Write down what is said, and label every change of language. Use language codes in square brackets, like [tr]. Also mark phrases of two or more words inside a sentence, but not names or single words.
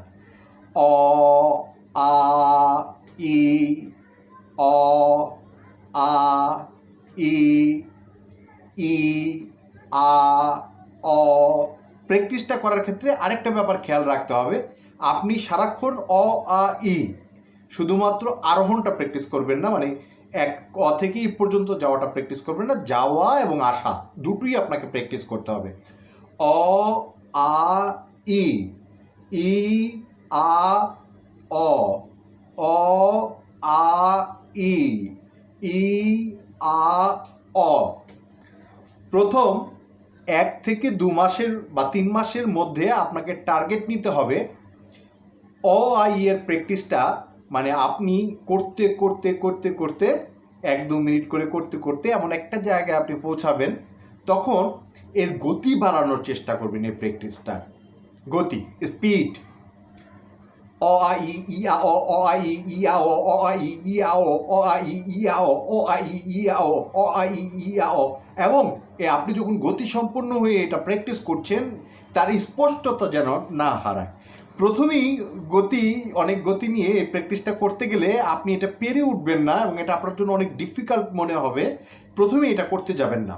[bn] অ আ ই, অ আ ই, ই, আ, অ। প্র্যাকটিসটা করার ক্ষেত্রে আরেকটা ব্যাপার খেয়াল রাখতে হবে, আপনি সারাক্ষণ অ, আ, ই শুধুমাত্র আরোহণটা প্র্যাকটিস করবেন না, মানে এক ক থেকে ই পর্যন্ত যাওয়াটা প্র্যাকটিস করবেন না, যাওয়া এবং আসা দুটোই আপনাকে প্র্যাকটিস করতে হবে। অ, আ, ই, ই, আ, অ, অ, আ, ই, ই, আ, অ। প্রথম 1 থেকে 2 মাসের বা 3 মাসের মধ্যে আপনাকে টার্গেট নিতে হবে অ, আ, ই এর প্র্যাকটিসটা, মানে আপনি করতে করতে করতে করতে 1-2 মিনিট করে করতে করতে এমন একটা জায়গায় আপনি পৌঁছাবেন, তখন এর গতি বাড়ানোর চেষ্টা করবেন। এই প্র্যাকটিসটার গতি, স্পিড, অ, আ, ই, ই, আ, অ, অ, আ, ই, ই, আ, অ, অ, আ, ই, ই, আ, অ, অ, আ, ই, ই, আ, অ, অ, আ, ই, ই, আ, অ, অ, আ, ই, ই, আ, অ। এবং আপনি যখন গতি সম্পন্ন হয়ে এটা প্র্যাকটিস করছেন, তার স্পষ্টতা যেন না হারায়। প্রথমেই অনেক গতি নিয়ে এই প্র্যাকটিসটা করতে গেলে আপনি এটা পেরে উঠবেন না এবং এটা আপনার জন্য অনেক ডিফিকাল্ট মনে হবে। প্রথমে এটা করতে যাবেন না।